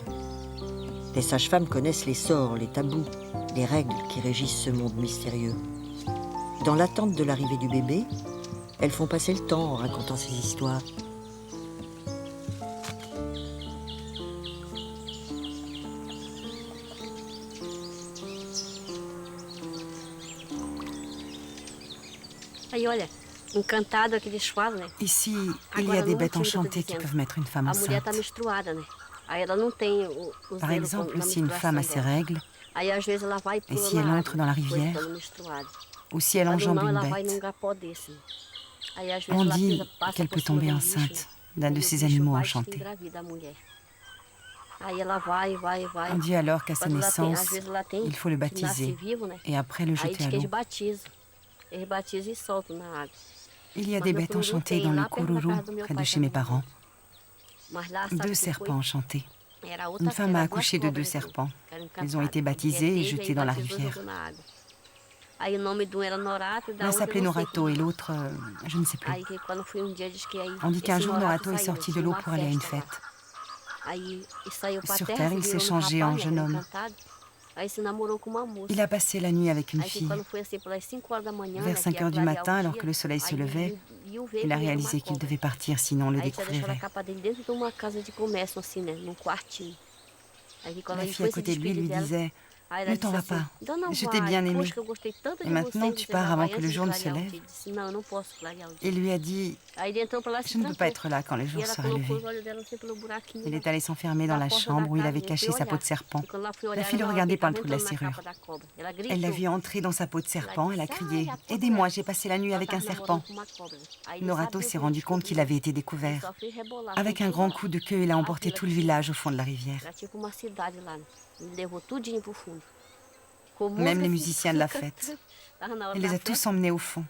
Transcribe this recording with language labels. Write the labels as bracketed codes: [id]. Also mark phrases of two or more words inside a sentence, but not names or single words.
[fr] Les sages-femmes connaissent les sorts, les tabous, les règles qui régissent ce monde mystérieux. Dans l'attente de l'arrivée du bébé, elles font passer le temps en racontant ces histoires. [pt] Aí olha, encantado que eles falam, né? [fr] Ici, il y a des bêtes enchantées qui peuvent mettre une femme [pt] A mulher tá [fr] enceinte. [pt] menstruada, né? Aí ela não tem os [fr] Par [pt] dedos [fr] exemple, [pt] na [fr] si une femme a ses [pt] menstruação dela. [fr] règles, [pt] Aí às vezes ela vai e pula [fr] si [pt] na [fr] elle [pt] água, [fr] entre dans la [pt] depois de [fr] rivière, [pt] estando menstruada. [fr] ou si elle [pt] Quando [fr] enjambe [pt] não, [fr] une [pt] ela vai num [fr] bête, [pt] gapó desse. Aí às vezes [fr] on [pt] ela [fr] dit [pt] passa [fr] qu'elle [pt] por [fr] peut [pt] cima [fr] tomber [pt] do bicho, [fr] enceinte d'un [pt] e [fr] de [pt] o [fr] ces [pt] bicho [fr] animaux [pt] vai e [fr] enchantés. [pt] engravida a mulher. Aí ela vai. [fr] On dit alors qu'à sa [pt] Quando ela tem, às [fr] naissance, [pt] vezes ela tem, [fr] il faut le [pt] que nasce [fr] baptiser [pt] vivo, né? [fr] et après le [pt] Aí [fr] jeter [pt] diz [fr] à [pt] que eles [fr] l'eau. [pt] batizam. Eles batizam e soltam na água. [fr] Il y a [pt] Mas [fr] des [pt] no [fr] bêtes [pt] Cururu [fr] enchantées [pt] tem, [fr] dans le lá perto da Kururu, [pt] casa do meu [fr] près [pt] pai [fr] de chez mes [pt] também. [fr] parents. [pt] Mas lá, sabe [fr] 2 [pt] o que [fr] serpents [pt] foi? [fr] enchantés. [pt] Era outra [fr] Une femme [pt] fera, [fr] a [pt] duas [fr] accouché de 2 [pt] cobras, né? [fr] serpents. [pt] Que eram [fr] Ils ont été [pt] encantadas. [fr] baptisés et [pt] Teve, [fr] jetés [pt] aí [fr] dans la [pt] batizou e [fr] rivière. [pt] jogou na água. Aí o nome de um era Norato e da [fr] L'un [pt] outra [fr] s'appelait [pt] eu não sei [fr] Norato [pt] como. [fr] et l'autre, je ne sais plus. [pt] Aí que quando foi um dia, diz que aí [fr] On dit qu'un [pt] esse [fr] jour, [pt] Norato [fr] Norato est [pt] saiu, [fr] sorti de [pt] tinha [fr] l'eau [pt] uma [fr] pour aller à une [pt] festa lá. [fr] fête. [pt] Aí e saiu pra [fr] Sur [pt] terra, [fr] terre, [pt] se [fr] il s'est [pt] virou no [fr] changé en [pt] rapaz, né, [fr] jeune homme. [pt] encantado. Aí se namorou com uma moça. [fr] Il a passé la nuit avec une [pt] Aí que [fr] fille. [pt] quando foi assim pelas 5 horas da manhã, [fr] Vers [pt] né, [fr] 5 [pt] que ia [fr] heures du [pt] clarear [fr] matin, [pt] o [fr] alors [pt] dia, [fr] que le soleil se [pt] aí [fr] levait, [pt] viu ver [fr] il a [pt] que era [fr] réalisé [pt] uma [fr] qu'il [pt] cobra. [fr] devait partir, sinon on le [pt] Aí já deixou a [fr] découvrirait. [pt] capa dele dentro de uma casa de comércio, assim, né, num quartinho. Aí que quando [fr] La [pt] ele [fr] fille à [pt] foi se [fr] côté de lui [pt] despedir [fr] lui [pt] dela, [fr] disait [pt] aí ela [fr] « Ne [pt] disse [fr] t'en vas [pt] assim, [fr] pas, [pt] Dona [fr] je t'ai [pt] Vai, [fr] bien aimé. [pt] poxa, que eu gostei tanto [fr] Et [pt] de [fr] maintenant, [pt] você, [fr] tu [pt] você [fr] pars [pt] já [fr] avant [pt] vai [fr] que [pt] antes [fr] le [pt] de [fr] jour ne [pt] clarear [fr] se [pt] o [fr] lève. [pt] dia. Ele disse, não, eu não posso clarear o » dia. [fr] Et lui a dit [pt] Aí ele entrou pra lá e « se [fr] Je ne peux pas [pt] trancou. [fr] être là quand le [pt] E [fr] jour [pt] ela [fr] sera [pt] colocou [fr] levé. [pt] os olhos dela assim pelo buraquinho. » [fr] Il [pt] da- [fr] est allé s'enfermer dans [pt] da [fr] la [pt] porta [fr] chambre [pt] da [fr] où il [pt] casa, [fr] avait [pt] e [fr] caché [pt] foi [fr] sa peau [pt] olhar. [fr] de serpent. [pt] E quando ela foi [fr] La [pt] olhar, [fr] fille le [pt] não, [fr] regardait [pt] alguém [fr] par [pt] tava [fr] le trou de la [pt] entrando na [fr] serrure. [pt] capa da cobra. Ela [fr] Elle l'a [pt] gritou. [fr] vu entrer dans sa peau de serpent, elle a [pt] disse, [fr] crié [pt] "Ai, a « cobra [fr] Aidez-moi, [pt] da-" [fr] j'ai passé la nuit [pt] Ela [fr] avec [pt] tava [fr] un serpent. [pt] namorando com uma cobra. Aí ele [fr] Norato [pt] sabia [fr] s'est [pt] que [fr] rendu [pt] ele [fr] compte qu'il [pt] descobriu. [fr] avait été [pt] Ele [fr] découvert. [pt] só fez rebolar, [fr] Avec [pt] fez [fr] un grand [pt] rebolar. [fr] coup de queue, il a emporté [pt] Aquilo [fr] tout le [pt] aqui, [fr] village au fond de la rivière. [pt] era tipo uma cidade lá, né? Ele levou tudinho pro fundo. Com [fr] Même [pt] música, [fr] les [pt] assim, [fr] musiciens de la fête. [pt] Tava na hora [fr] Il les [pt] da [fr] a tous [pt] festa, [fr] emmenés au fond.